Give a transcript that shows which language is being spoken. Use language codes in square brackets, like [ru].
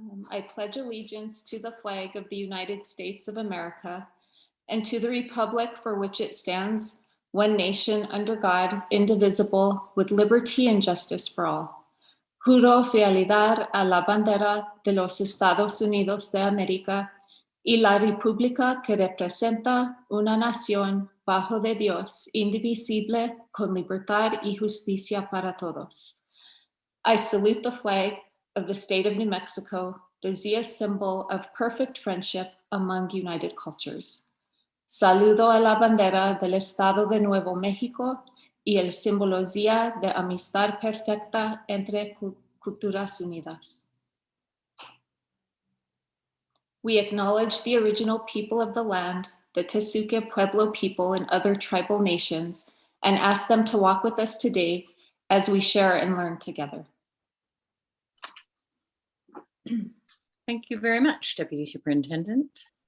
[en] I pledge allegiance to the flag of the United States of America and to the republic for which it stands, one nation under God, indivisible, with liberty and justice for all. [es] Juro fidelidad a la bandera de los Estados Unidos de América y la república que representa una nación bajo de Dios, indivisible, con libertad y justicia para todos. [en] I salute the flag of the state of New Mexico, the Zia symbol of perfect friendship among united cultures. [es] Saludo a la bandera del Estado de Nuevo México y el símbolo Zia de amistad perfecta entre culturas unidas. [en] We acknowledge the original people of the land, the Tesuque Pueblo people and other tribal nations, and ask them to walk with us today as we share and learn together. Thank you very much, Deputy Superintendent.